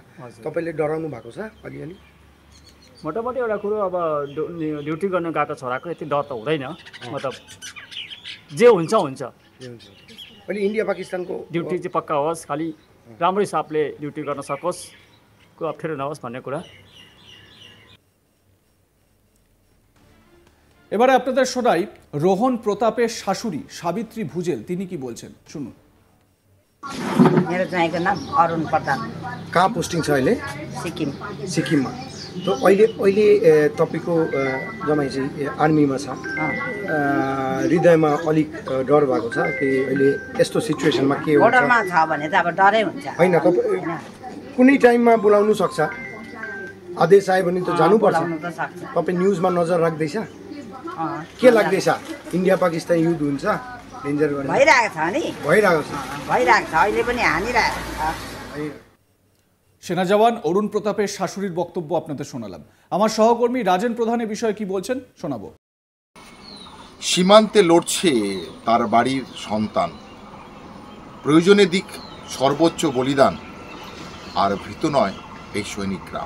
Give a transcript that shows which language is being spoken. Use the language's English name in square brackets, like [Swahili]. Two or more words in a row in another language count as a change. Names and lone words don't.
[Nepali] तपाईँले डराउनु भएको छ अलिअलि? मोटामोटी एउटा कुरो, अब ड्युटी गर्नु गएको छोराको यति डर त हुँदैन। मतलब जे हुन्छ हुन्छ। अहिले इन्डिया पाकिस्तानको ड्युटी चाहिँ पक्का होस्, खालि राम्रो हिसाबले ड्युटी गर्न सकोस्, को अप्ठ्यारो नहोस् भन्ने कुरा। [Bangla] এবারে আপনাদের শোনাই রোহন প্রতাপের শাশুড়ি সাবিত্রী ভুজেল, তিনি কি বলছেন শুনুন। [Nepali] मेरो ज्वाइँको नाम अरुण प्रधान। कहाँ पोस्टिङ छ अहिले? सिक्किम। सिक्किममा। तो अहिले तपाईँको जमाइ चाहिँ आर्मीमा छ। हृदयमा अलिक डर भएको छ कि अहिले यस्तो सिचुएसनमा के हुन्छ? बोर्डरमा छ भने त अब डरै हुन्छ। हैन, तपाईँ कुनै टाइममा बोलाउनु सक्छ, आदेश आयो भने त जानुपर्छ। तपाईँ न्युजमा नजर राख्दैछ? के लाग्दैछ इन्डिया पाकिस्तान युद्ध हुन्छ डेन्जर गर्ने भइरहेको छ नि भइरहेको छ भइरहेको छ अहिले पनि हानिरहेको छ [Bangla] সেনা জওয়ান অরুণ প্রতাপের শাশুড়ির বক্তব্য আপনাদের শোনালাম। আমার সহকর্মী রাজেন প্রধান এ বিষয়ে কি বলছেন শোনাবো। সীমান্তে লড়ছে তার বাড়ির সন্তান, প্রয়োজনে দিক সর্বোচ্চ বলিদান, আর ভীত নয় এই সৈনিক গ্রাম।